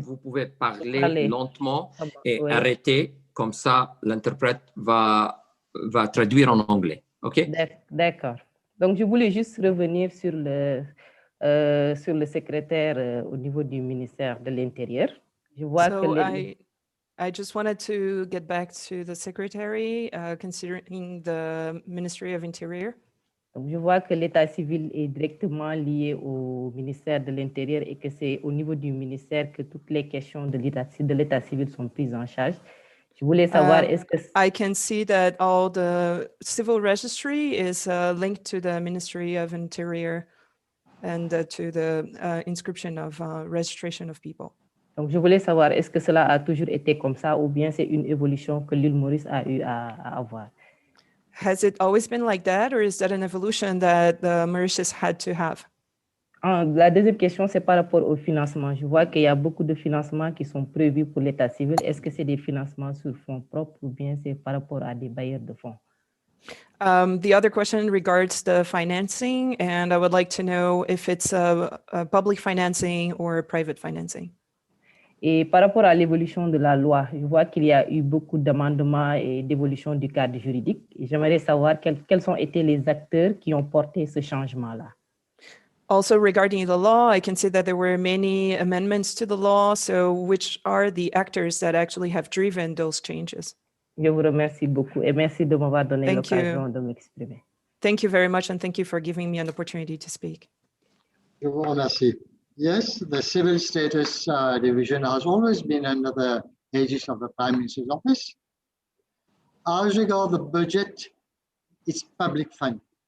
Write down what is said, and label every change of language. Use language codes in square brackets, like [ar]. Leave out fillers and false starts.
[fr] Vous pouvez parler lentement et arrêter, comme ça, l'interprète va traduire en anglais. OK? D'accord. Donc, je voulais juste revenir sur le secrétaire au niveau du ministère de l'Intérieur. Je vois que [en] I just wanted to get back to the secretary, considering the Ministry of Interior. [fr] Donc, je vois que l'état civil est directement lié au ministère de l'Intérieur et que c'est au niveau du ministère que toutes les questions de l'état civil sont prises en charge. Je voulais savoir, est-ce que... [en] I can see that all the civil registry is linked to the Ministry of Interior and to the inscription of registration of people. [fr] Donc, je voulais savoir, est-ce que cela a toujours été comme ça ou bien c'est une évolution que l'île Maurice a eu à avoir? [en] Has it always been like that, or is that an evolution that the Mauritius had to have? [fr] La deuxième question, c'est par rapport au financement. Je vois qu'il y a beaucoup de financements qui sont prévus pour l'état civil. Est-ce que c'est des financements sur fonds propres ou bien c'est par rapport à des bailleurs de fonds? [en] The other question regards the financing, and I would like to know if it's a public financing or private financing. [fr] Et par rapport à l'évolution de la loi, je vois qu'il y a eu beaucoup d'amendements et d'évolution du cadre juridique. J'aimerais savoir quels ont été les acteurs qui ont porté ce changement-là. [en] Also, regarding the law, I can see that there were many amendments to the law. So which are the actors that actually have driven those changes? [fr] Je vous remercie beaucoup et merci de m'avoir donné l'occasion de m'exprimer. [en] Thank you very much, and thank you for giving me an opportunity to speak. [fr] Je vous remercie. [en] Yes, the Civil Status Division has always been under the aegis of the Prime Minister's Office. As regards the budget, it's public fund.